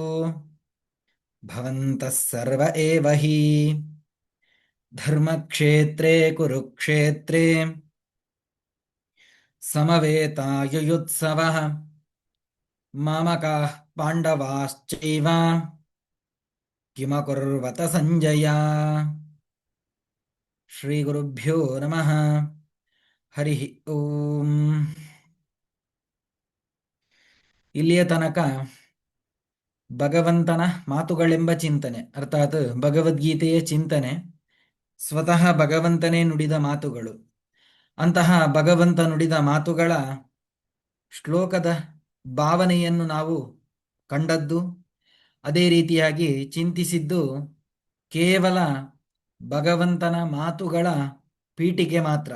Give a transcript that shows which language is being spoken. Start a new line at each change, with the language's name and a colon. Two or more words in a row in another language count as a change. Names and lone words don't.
Sanskrit: भवन्तः सर्व एव हि धर्मक्षेत्रे कुरुक्षेत्रे समवेतायुयुत्सवः मामकाः पाण्डवाश्चैव किमकुर्वत सञ्जय। ಶ್ರೀಗುರುಭ್ಯೋ ನಮಃ. ಹರಿ ಓಂ.
Kannada: ಇಲ್ಲಿಯ ತನಕ ಭಗವಂತನ ಮಾತುಗಳೆಂಬ ಚಿಂತನೆ, ಅರ್ಥಾತ್ ಭಗವದ್ಗೀತೆಯ ಚಿಂತನೆ, ಸ್ವತಃ ಭಗವಂತನೇ ನುಡಿದ ಮಾತುಗಳು. ಅಂತಹ ಭಗವಂತ ನುಡಿದ ಮಾತುಗಳ ಶ್ಲೋಕದ ಭಾವನೆಯನ್ನು ನಾವು ಕಂಡದ್ದು, ಅದೇ ರೀತಿಯಾಗಿ ಚಿಂತಿಸಿದ್ದು ಕೇವಲ ಭಗವಂತನ ಮಾತುಗಳ ಪೀಠಿಕೆ ಮಾತ್ರ.